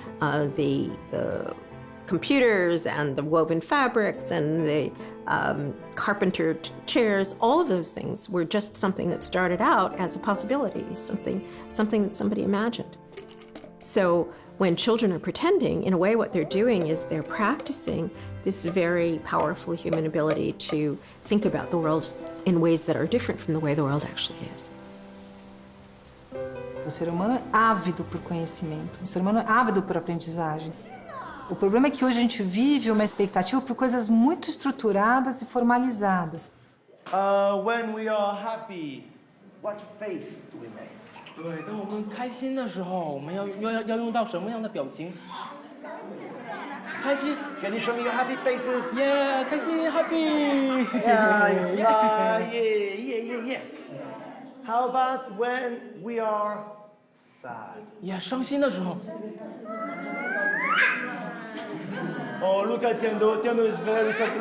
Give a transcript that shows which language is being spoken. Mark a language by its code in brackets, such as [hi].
[en] The computers and the woven fabrics and the carpenter chairs, all of those things were just something that started out as a possibility, something that somebody imagined. So when children are pretending, in a way what they're doing is they're practicing this very powerful human ability to think about the world in ways that are different from the way the world actually is. [pt] O ser humano é ávido por conhecimento, o ser humano é ávido por aprendizagem. O problema é que hoje a gente vive uma expectativa por coisas muito estruturadas e formalizadas. [en] When we are happy, what face do we make? [zh] 对，当我们开心的时候，我们要用到什么样的表情？开心。 [en] Can you show me your happy faces? Yeah， [zh] 开心 [en] ，happy。 Yeah, smile. Yeah. How about when we are sad? Yeah， [zh] 伤心的时候。 [en] Oh, Luca Tiendo is very sad.